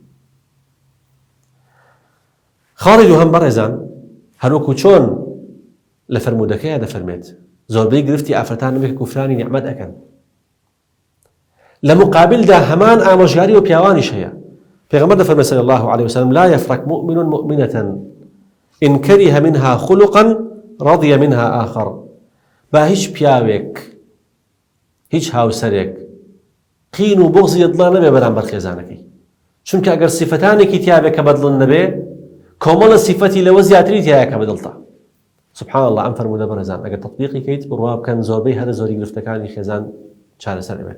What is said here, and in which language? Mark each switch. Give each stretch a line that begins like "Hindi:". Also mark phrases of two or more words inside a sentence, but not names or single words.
Central Kurdish: خاڵی دووهەم بەڕێزان هەروەکو چۆن لە فەرموودەکەیە دەفەرمێت زۆربەی گرفتی ئافرەتان بێ کوفرانی نیعمەت ئەکەن. لە مقابلدا هەمان ئامۆژگاری و پیاوانیش هەیە. پێغەمبەر دەفەرمێت
Arabic: صلی الله عليه وسلم لا يفرق مؤمن مؤمنة إن كره منها خلقا رضي منها آخر.
Central Kurdish: با هیچ پیاوێک هیچ هاوسەرێک قین و بغزی دڵا نەبێ بەرامبەر خێزانەکەی، چونکە ئەگەر سیفەتانێکی تیابێ کە بەدڵن نەبێ کۆمەڵە سیفەتی لەوە زیاتری تایە کە بەدڵتە.
Arabic: سبحان الله
Central Kurdish: ئەم فەرموودە بەڕێزان ئەگەر تەطبیقی کەیت بڕوا بکەن زۆربەی هەرە زۆری گرفتەکانی خێزان چارەسەر ئەبێت.